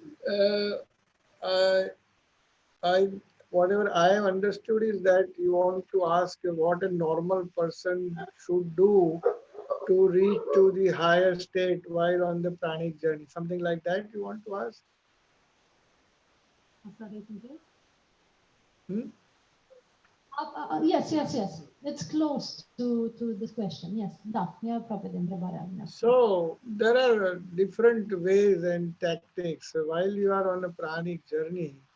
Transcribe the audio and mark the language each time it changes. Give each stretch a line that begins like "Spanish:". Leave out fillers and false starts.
English: uh, I, I, whatever I have understood is that you want to ask what a normal person should do to reach to the higher state while on the pranic journey. Something like that you want to ask? Hmm? Yes, yes, yes. It's close to this question.
Romanian: Yes, da, e aproape de întrebarea dumneavoastră.
English: So there are different ways and tactics while you are on a pranic journey.